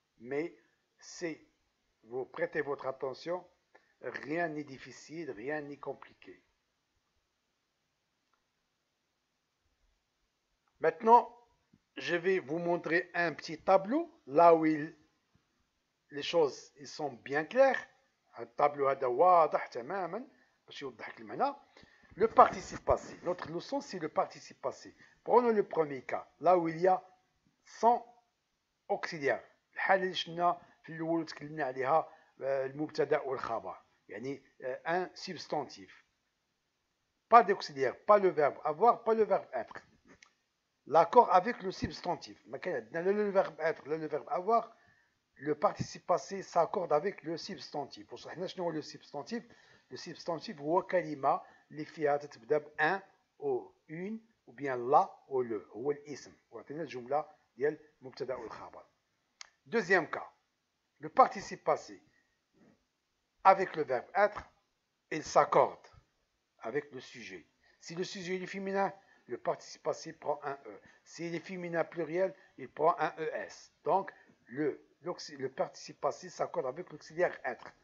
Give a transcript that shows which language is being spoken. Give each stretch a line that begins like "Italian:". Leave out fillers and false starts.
French: Mais si vous prêtez votre attention, rien n'est difficile, rien n'est compliqué. Maintenant, je vais vous montrer un petit tableau, là où les choses ils sont bien claires. Un tableau
Arabic: هذا واضح تماما باش يوضح لك المعنى.
French: Le participe passé. Notre leçon, c'est le participe passé. Prenons le premier cas, là où il y a 100 auxiliaires.
Arabic: الحالة اللي شفنا في الأول وتكلمنا عليها المبتدأ والخبر. يعني
French: un substantif. Pas d'auxiliaire, pas le verbe avoir, pas le verbe être. L'accord avec le substantif. Le verbe être, le verbe avoir, le participe passé s'accorde avec le substantif. Pour ça, le substantif, le substantif
Arabic: هو كلمة اللي فيها تتبدا بان او
French: une ou bien la ou le
Arabic: هو الاسم. وعطينا الجملة ديال المبتدا والخبر.
French: Deuxième cas, le participe passé avec le verbe être, il s'accorde avec le sujet. Si le sujet est féminin, le participe passé prend un E. S'il est féminin pluriel, il prend un ES. Donc, le participe passé s'accorde avec l'auxiliaire être.